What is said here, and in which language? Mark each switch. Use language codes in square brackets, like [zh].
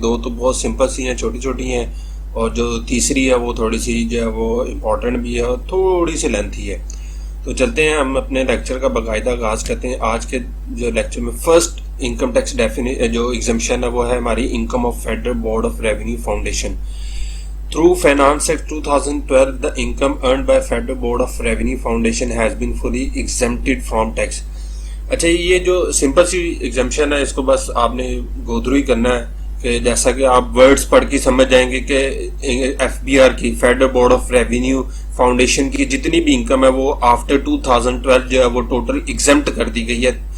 [ur] 2 تو بہت سمپل سی ہیں, چھوٹی چھوٹی ہیں, اور جو تیسری ہے وہ تھوڑی سی جو ہے وہ امپورٹنٹ بھی ہے اور تھوڑی سی لینتھی ہے. تو چلتے ہیں ہم اپنے لیکچر کا باقاعدہ آغاز کرتے ہیں. آج کے جو لیکچر میں فرسٹ انکم ٹیکس جو ایگزمپشن ہے وہ ہے ہماری income of federal board of revenue foundation. [en] Through Finance Act 2012, the income earned by Federal Board of Revenue Foundation has been fully exempted from tax. [ur] اچھا, یہ جو سمپل سی exemption ہے اس کو بس آپ نے گو تھرو ہی کرنا ہے کہ جیسا کہ آپ ورڈز پڑھ کے سمجھ جائیں گے کہ ایف بی آر کی federal board of revenue foundation کی جتنی بھی انکم ہے وہ آفٹر 2012 جو ہے وہ ٹوٹل ایگزمپٹ کر دی گئی ہے.